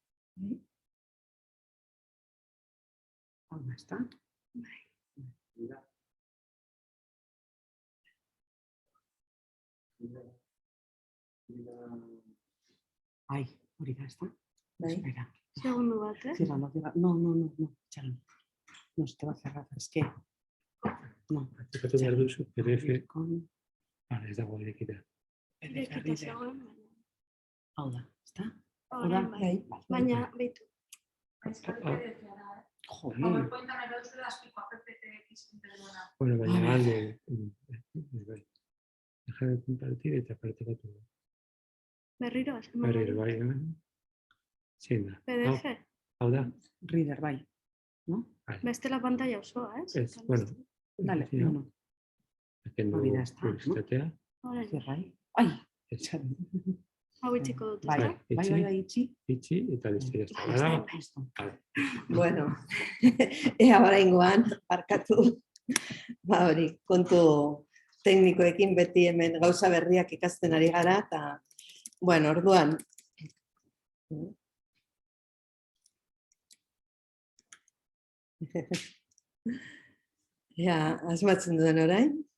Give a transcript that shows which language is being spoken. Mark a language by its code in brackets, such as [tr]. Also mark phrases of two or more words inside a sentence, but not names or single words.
[eu] Hau ezta? Ai, hori da, ezta? Espera. Segundu bat, [es] Ciérralo, ciérralo. No, txaran. No, se te va a cerrar, es que... No. [eu] Aplikatu behar duzu, PDF, Con... ez dago irekita. Irekita zegoen, Hau da, ezta? orain bai. Baina, behitu. Joder. Bueno, baina alde... [es] Deja de compartir [eu] eta partekatu. Berriro, Berriro, bai. Zein da. PDF, Hau da. Reader, bai. ¿No? bestela pantalla osoa, Ez, bueno. [es] Dale, Sí, no. [eu] Kendu Hori da, ezta, no? publizitatea. Orain, [es] Cierra ahí. Ai! [eu] Ez, hau itxiko dut, Bai, ezta? bai, itxi. itxi eta listo, [es] ya está. [eu] Listo, Badago? listo. Bueno, ea oraingoan, barkatu, hori, kontu teknikoekin beti hemen gauza berriak ikasten ari gara, eta, bueno, orduan, ea, asmatzen duen orain.